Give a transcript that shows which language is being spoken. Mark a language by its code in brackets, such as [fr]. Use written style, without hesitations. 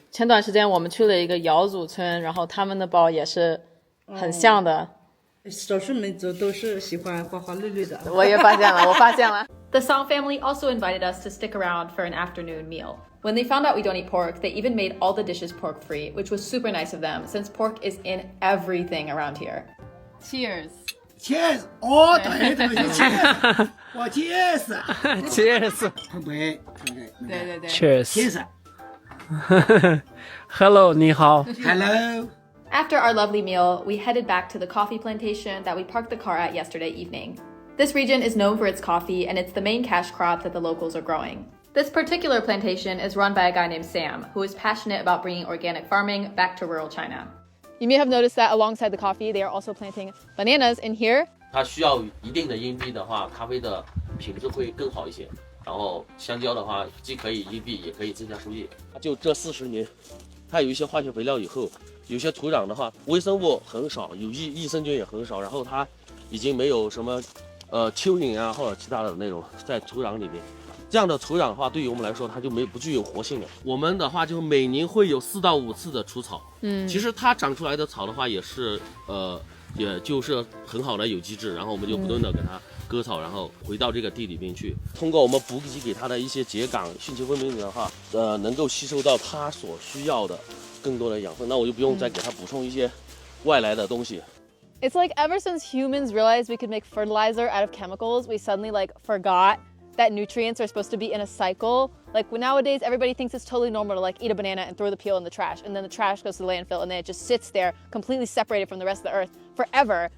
[zh] 前段时间我们去了一个瑶族村，然后他们的包也是很像的。少数民族都是喜欢花花绿绿的。我也发现了，我发现了。 [en] The Song family also invited us to stick around for an afternoon meal. When they found out we don't eat pork, they even made all the dishes pork-free, which was super nice of them, since pork is in everything around here. Cheers. Cheers！ [zh] 哦，对对对， [en] Cheers！ [zh] 我 [en] Cheers！ Cheers！ [zh] 碰杯，对。 [en] Cheers！ Hello， [zh] 你好。 [en] Hello。 After our lovely meal, we headed back to the coffee plantation that we parked the car at yesterday evening. This region is known for its coffee, and it's the main cash crop that the locals are growing. This particular plantation is run by a guy named Sam, who is passionate about bringing organic farming back to rural China. You may have noticed that alongside the coffee, they are also planting bananas in here. [zh] 它需要一定的荫蔽的话，咖啡的品质会更好一些。然后香蕉的话，既可以荫蔽，也可以增加收益。就这40年，它有一些化学肥料以后，有些土壤的话，微生物很少，有益生菌也很少，然后它已经没有什么蚯蚓啊或者其他的那种在土壤里面。这样的土壤的话，对于我们来说，它就不具有活性了。我们的话就每年会有4到5次的除草。其实它长出来的草的话，也是也就是很好的有机质，然后我们就不断的给它割草，然后回到这个地里面去。通过我们补给给它的一些秸秆、蕈蕈分明的话，能够吸收到它所需要的更多的养分，那我就不用再给它补充一些外来的东西。 [en] It's like ever since humans realized we could make fertilizer out of chemicals, we suddenly forgot that nutrients are supposed to be in a cycle. Like nowadays, everybody thinks it's totally normal to eat a banana and throw the peel in the trash, and then the trash goes to the landfill, and then it just sits there completely separated from the rest of the earth forever.